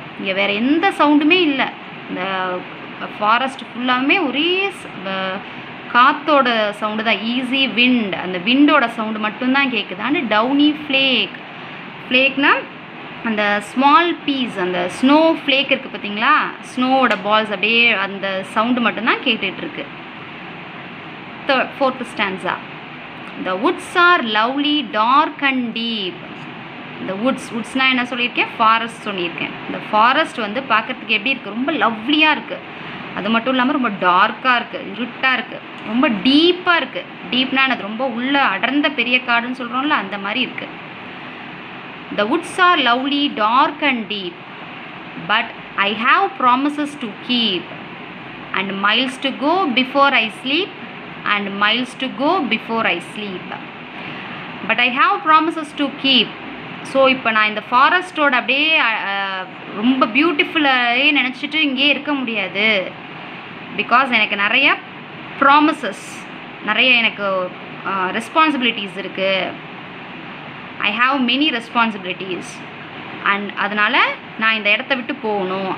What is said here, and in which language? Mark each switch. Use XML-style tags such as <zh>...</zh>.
<ta>இங்கே வேறு எந்த சவுண்டுமே இல்லை. இந்த ஃபாரஸ்ட் ஃபுல்லாமே ஒரே காற்றோட சவுண்டு தான்.</ta> <en>easy wind,</en> <ta>அந்த விண்டோட சவுண்டு மட்டும்தான் கேட்குது.</ta> <en>And downy flake.</en> <ta>ஃப்ளேக்னா அந்த ஸ்மால் பீஸ், அந்த ஸ்னோ ஃப்ளேக் இருக்குது பார்த்தீங்களா, ஸ்னோவோட பால்ஸ் அப்படியே அந்த சவுண்டு மட்டும்தான் கேட்டுட்ருக்கு.</ta> <en>Fourth stanza. The woods are lovely, dark and deep.</en> <ta>இந்த வுட்ஸ்னால் என்ன சொல்லியிருக்கேன், ஃபாரஸ்ட் சொல்லியிருக்கேன். இந்த ஃபாரஸ்ட் வந்து பார்க்குறதுக்கு எப்படி இருக்குது, ரொம்ப லவ்லியாக இருக்குது. அது மட்டும் இல்லாமல் ரொம்ப டார்க்காக இருக்குது, இருட்டாக இருக்குது, ரொம்ப டீப்பாக இருக்குது. டீப்னா அது ரொம்ப உள்ள அடர்ந்த பெரிய காடுன்னு சொல்கிறோம்ல, அந்த மாதிரி இருக்குது.</ta> <en>The woods are lovely, dark and deep, but I have promises to keep, and miles to go before I sleep, and miles to go before I sleep. But I have promises to keep.</en> <ta>So இப்போ நான் இந்த ஃபாரஸ்ட்டோட அப்படியே ரொம்ப பியூட்டிஃபுல்லாகவே நினச்சிட்டு இங்கேயே இருக்க முடியாது. Because எனக்கு நிறைய ப்ராமிசஸ், நிறைய எனக்கு ரெஸ்பான்சிபிலிட்டிஸ் இருக்குது.</ta> <en>I have many responsibilities.</en> <ta>And அதனால் நான் இந்த இடத்த விட்டு போகணும்.</ta>